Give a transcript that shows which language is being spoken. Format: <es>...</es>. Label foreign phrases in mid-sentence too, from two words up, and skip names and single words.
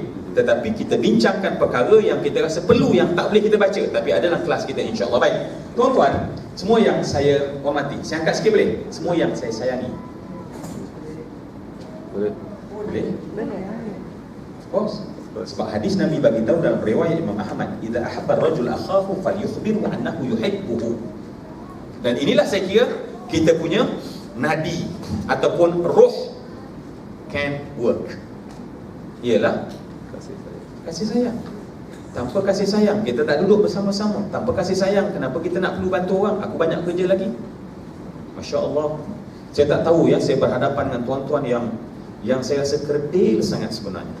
<ms>Tetapi kita bincangkan perkara yang kita rasa perlu, yang tak boleh kita baca, tapi ada dalam kelas kita insya-Allah. Baik. Tuan-tuan, Semua yang saya hormati. Saya angkat sikit boleh? Semua yang saya sayangi. Boleh. Boleh?</ms> <en>Of course.</en> <ms>Sebab hadis Nabi bagi tahu dalam riwayat Imam Ahmad,</ms> <ar>"إذا أحب الرجل أخاه فليخبره أنه يحبه."</ar> <ms>Dan inilah saya kira kita punya nadi ataupun roh</ms> <en>can work.</en> <ms>Ialah kasih sayang. Tanpa kasih sayang kita tak duduk bersama-sama. Tanpa kasih sayang kenapa kita nak perlu bantu orang? Aku banyak kerja lagi.</ms> <ar>ما شاء الله.</ar> <ms>Saya tak tahu ya, saya berhadapan dengan tuan-tuan yang saya rasa kerdil sangat sebenarnya.</ms>